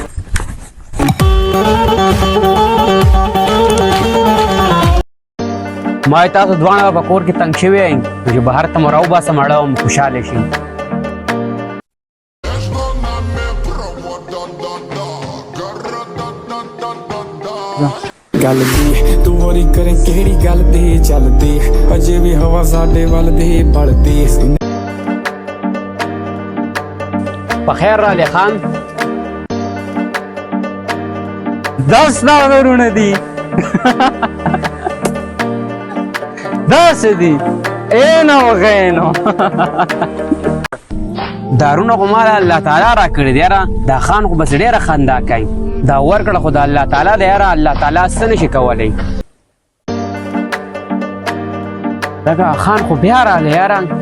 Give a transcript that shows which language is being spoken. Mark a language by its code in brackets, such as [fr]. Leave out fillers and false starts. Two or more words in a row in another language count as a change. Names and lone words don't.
[ps] ما تاسو دواړه په کور کې تنګ شوي یئ چې بهر ته مو راوباسم اړه هم خوشحاله شي [pa] ਗੱਲ ਦੀ ਤੂੰ ਹੋਰੀ ਕਰੇ ਕਿਹੜੀ ਗੱਲ ਦੇ ਚੱਲਦੀ ਅਜੇ ਵੀ ਹਵਾ ਸਾਡੇ ਵੱਲ ਦੇ ਪੜਦੀ [ps] بخیر را علی خان 10 نامرونه دي 10 دي اینو غینو دارونه خو مال الله تعالی را کړي دی یاره دا خان خو بس ډېره خندا کوي دا ورکړه خو د الله تعالی دی یاره الله تعالی څه نشي کولی دغه خان خو بیا راغلی یاره